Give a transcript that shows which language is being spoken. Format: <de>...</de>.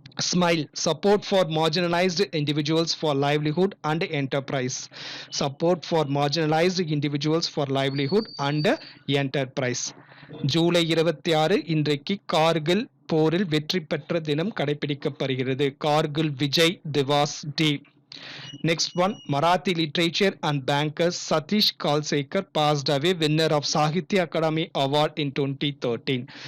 <en>Smile, support for marginalized individuals for livelihood and enterprise. Support for marginalized individuals for livelihood and enterprise.</en> <ta>July 26 இன்றைக்கு கார்கில் போரில் வெற்றி பெற்ற தினம் கடைபிடிக்கப்படுகிறது. கார்கில் விஜய் திவாஸ் டே.</ta> <en>Next one, Marathi literature and banker Satish Kalsekar passed away, winner of Sahitya Akademi Award in 2013.</en>